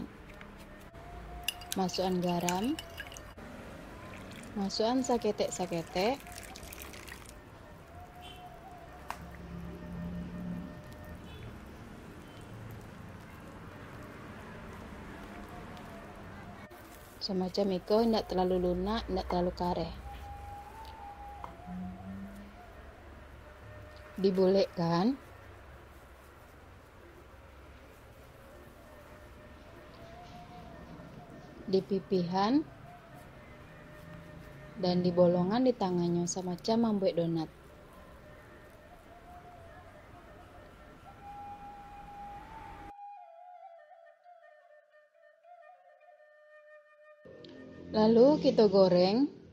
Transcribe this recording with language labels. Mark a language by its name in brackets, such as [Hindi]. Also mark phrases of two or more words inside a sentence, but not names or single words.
[Minangkabau] Masukan garam, masukan saketek-saketek, semacam iko, ndak terlalu lunak, ndak terlalu kareh. Dibolekkan, di pipihan, [Indonesian] dan di bolongan di tangannya semacam membuat donat. Lalu kita goreng.